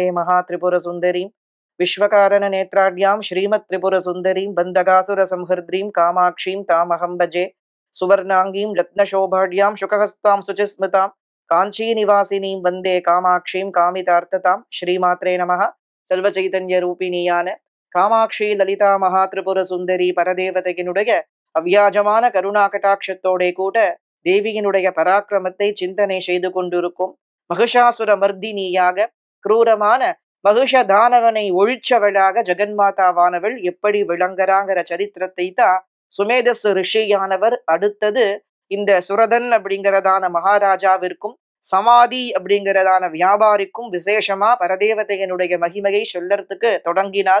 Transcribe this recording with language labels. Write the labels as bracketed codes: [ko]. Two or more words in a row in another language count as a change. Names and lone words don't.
[sa] महात्रिपुरसुन्दरीं विश्वकारणनेत्राढ्यां श्रीमत्त्रिपुरसुन्दरीं बन्धगासुरसंहर्द्रीं कामाक्षीं तामहं भजे सुवर्णाङ्गीं रत्नशोभाढ्यां शुकहस्तां शुचिस्मृतां काञ्चीनिवासिनीं वन्दे कामाक्षीं कामितार्थतां श्रीमात्रे नमः [ta] செல்வச்சைதன்யரூபிணியான காமாட்சி லலிதா மகாத்ரிபுர சுந்தரி பரதேவதையினுடைய அவ்வியாஜமான கருணா கட்டாட்சத்தோட கூட தேவியினுடைய பராக்கிரமத்தை சிந்தனை செய்து கொண்டிருக்கும் மகிஷாசுர மர்தினியாக கிரூரமான மகிஷ தானவனை ஒழிச்சவளாக ஜெகன்மாதாவானவள் எப்படி விளங்குறாங்கிற சரித்திரத்தை தான் சுமேதஸ் ரிஷியானவர் அடுத்தது இந்த சுரதன் அப்படிங்கிறதான மகாராஜாவிற்கும் சமாதி அப்படிங்கிறதான வியாபாரிக்கும் விசேஷமா பரதேவதையனுடைய மகிமையை சொல்லறதுக்கு தொடங்கினார்.